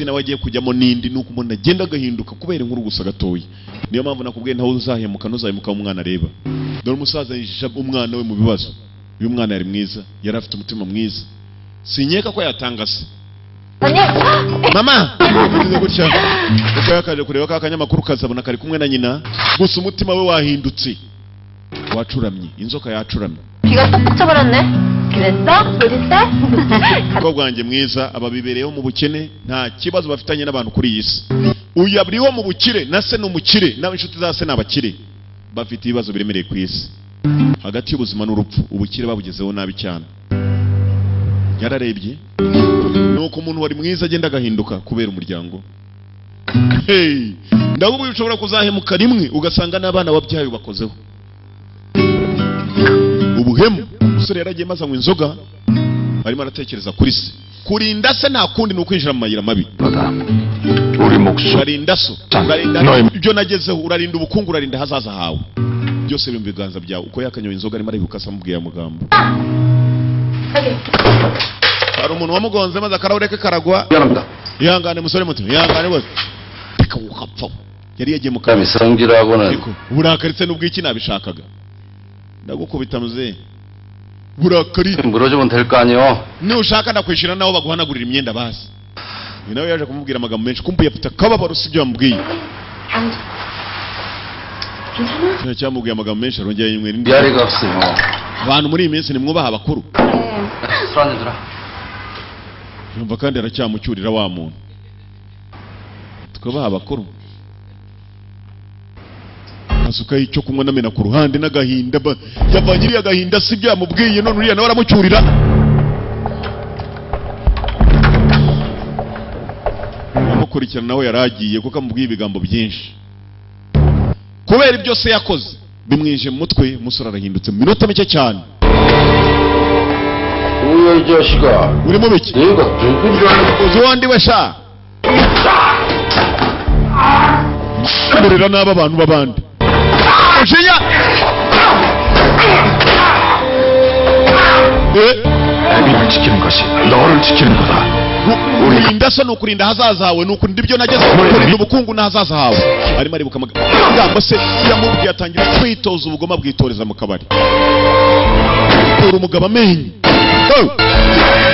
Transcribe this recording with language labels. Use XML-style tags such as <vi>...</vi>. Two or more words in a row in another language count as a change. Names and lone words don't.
<rw>nawe agiye kujyamo nindi nuko umuntu agenda agahinduka kubera inkuru gusa gatoya niyo mpamvu nakubwiye ntaho uzahemuka nuzahemuka umwana areba dore umusaza yishisha umwana we mu bibazo uyu mwana yari mwiza yari afite umutima mwiza sinyeka ko yatanga se mama bivuze gutya uko yakaje kureba kakanyamakuru kazabona kari kumwe na nyina gusa umutima we wahindutse wacuramye inzoka yacuramye</rw> <ko>귀가 딱 붙여버렸네. 그랬어? 그랬어?</ko> <rw>umukobwa wanjye mwiza ababibereyeho mu bukene nta kibazo bafitanye n'abantu kuri iyi si uyu abiriho mu bukire na se n'umukire n'ab'inshuti za se n'abakire bafite ibibazo biremereye ku isi hagati y'ubuzima n'urupfu ubukire babugezeho nabi cyane yararebye nuko umuntu wari mwiza agenda agahinduka kubera umuryango ndabwo ushobora kuzahemuka rimwe ugasanga n'abana wabyaye bakozeho ubuhemu umusore yaragiye maze anywa inzoga arimo aratekereza kuri se kurinda se nta kundi ni ukwinjira mu mayira mabi</rw> <ko>우리 목숨.</ko> <rw>urarinda so urarinda ibyo nagezeho urarinda ubukungu urarinda hazaza hawe byose biri mu biganza byawe uko yakanyoye inzoga arimo aribuka amubwiye amagambo hari umuntu wamugonze maze akarahure ke karagwa</rw> <ko>미안합니다.</ko> <rw>ihangane musore muto ihangane bose reka ukapfa yari yagiye mu kazi</rw> <ko>성질하고는</ko> <rw>ariko burakaritse n'ubwo iki nabishakaga ndagukubita muze burakari</rw> <ko>물어주면 될 거 아니요.</ko> <rw>nushaka ndakwishira naho baguhanagurira imyenda basi ni nawe yaje kumubwira amagambo menshi kumbuye afite akababaro sibyo yamubwiye</rw> <ko>괜찮아?</ko> <rw>cyamubwiye amagambo menshi arongera yimwe n'indi</rw> <ko>미아리가 없어요.</ko> <rw>abantu muri iyi minsi nimwubaha abakuru</rw> <ko>술 한잔 들어.</ko> <rw>yumva kandi aracyamucyurira wa muntu tukabaha abakuru asukaho icyo kunywa namena ku ruhande n'agahinda yavangiriye agahinda sibyo yamubwiye none uriya nawe aramucyurira amukurikirana nawe yaragiye kuko amubwiye ibigambo byinshi kubera ibyo se yakoze bimwije mu mutwe umusore arahindutse mu minota mike cyane</rw> <ko>뭐야 이 자식아.</ko> <rw>uri mu biki</rw> <ko>내가 누군 줄 알고.</ko> <rw>uzi wandi we sha murira n'aba bantu b'abandi ujinya</rw> <ko>애비를 지키는 것이 너를 지키는 거다.</ko> <rw>kurinda se ni ukurinda ahazaza hawe ni ukurinda ibyo nageze kurinda ubukungu n'ahazaza hawe arimo aribuka amagambo se yamubwiye atangira kwitoza ubugoma bwitoreza mu kabari uri umugabo amenye</rw>